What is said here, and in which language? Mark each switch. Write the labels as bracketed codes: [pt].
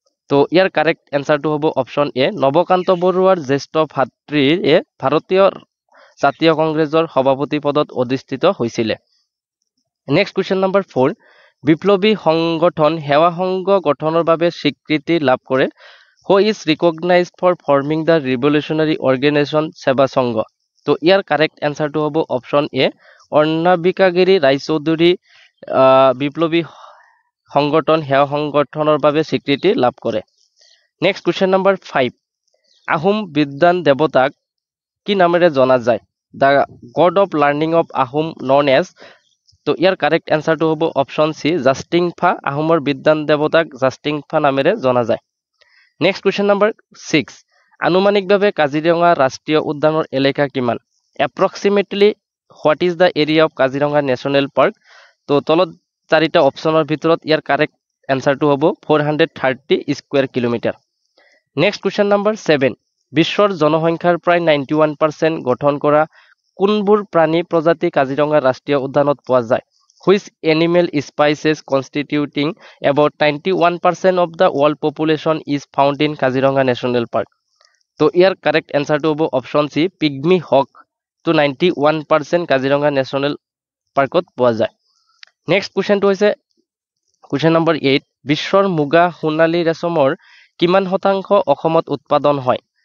[as] তো ইয়াৰ কাৰেক্ট এনসাৰটো হ'ব অপচন এ, নৱকান্ত বৰুৱাৰ জ্যেষ্ঠ ভাতৃয়ে ভাৰতীয় জাতীয় কংগ্ৰেছৰ সভাপতি পদত অধিষ্ঠিত হৈছিলে। নেক্সট কুৱেশ্যন নম্বৰ 4, বিপ্লৱী সংগঠন সেৱা সংঘ গঠনৰ বাবে স্বীকৃতি লাভ কৰে? [en] Who is recognized for forming the revolutionary organization Seva Sangha? [as] তো ইয়াৰ কাৰেক্ট এনসাৰটো হ'ব অপচন এ, অৰ্ণাবিকাগিৰি ৰায়চৌধুৰী বিপ্লৱী সংগঠন সেৱা সংগঠনৰ বাবে স্বীকৃতি লাভ কৰে। নেক্সট কুৱেশ্যন নম্বৰ 5, আহোম বিদ্বান দেৱতাক কি নামেৰে জনা যায়? [en] The god of learning of Ahom known as? [as] তো ইয়াৰ কাৰেক্ট এনসাৰটো হ'ব অপচন সি, জাষ্টিংফা। আহোমৰ বিদ্বান দেৱতাক জাষ্টিংফা নামেৰে জনা যায়। নেক্সট কুৱেশ্যন নম্বৰ 6, আনুমানিকভাৱে কাজিৰঙা ৰাষ্ট্ৰীয় উদ্যানৰ এলেকা কিমান? [en] Approximately what is the area of Kaziranga national park? [as] তো তলত 4টা অপচনৰ ভিতৰত ইয়াৰ কাৰেক্ট এনসাৰটো হ'ব 430 square kilometre. Next question number 7, বিশ্বৰ জনসংখ্যাৰ প্ৰায় 91% গঠন কৰা কোনবোৰ প্ৰাণী প্ৰজাতি কাজিৰঙা ৰাষ্ট্ৰীয় উদ্যানত পোৱা যায়? [en] Which animal species constituting about 91% of the world population is found in Kaziranga National Park? [as] তো ইয়াৰ কাৰেক্ট এনসাৰটো হ'ব অপচন সি, পিগমি হক। তো 91% কাজিৰঙা নেশ্যনেল পাৰ্কত পোৱা যায়। নেক্সট কুৱেশ্যনটো হৈছে কুৱেশ্যন নম্বৰ 8, বিশ্বৰ মুগা সোণালী ৰেচমৰ কিমান শতাংশ অসমত উৎপাদন হয়?